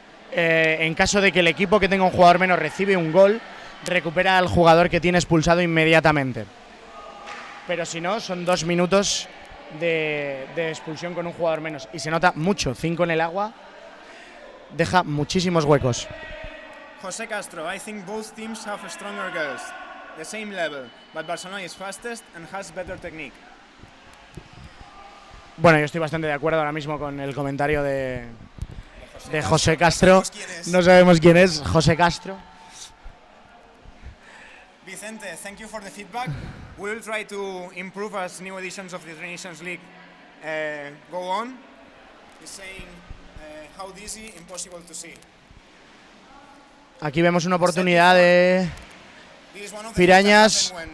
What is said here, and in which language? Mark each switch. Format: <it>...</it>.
<es>En caso de que el equipo que tenga un jugador menos recibe un gol, recupera al jugador que tiene expulsado inmediatamente. Pero si no, son 2 minutos de expulsión con un jugador menos. Y se nota mucho, 5 en el agua. Deja muchísimos huecos.</es> <en>José Castro, I think both teams have stronger girls, the same level, but Barcelona is fastest and has better technique.</en> <es>Bueno, yo estoy bastante de acuerdo ahora mismo con el comentario de José Castro. No sabemos quién es José Castro.</es> <en>Vicente, thank you for the feedback. We'll try to improve as new editions of the Trinations League go on. He's saying how dizzy, impossible to see.</en> <es>Aquí vemos una oportunidad de Pirañas.</es>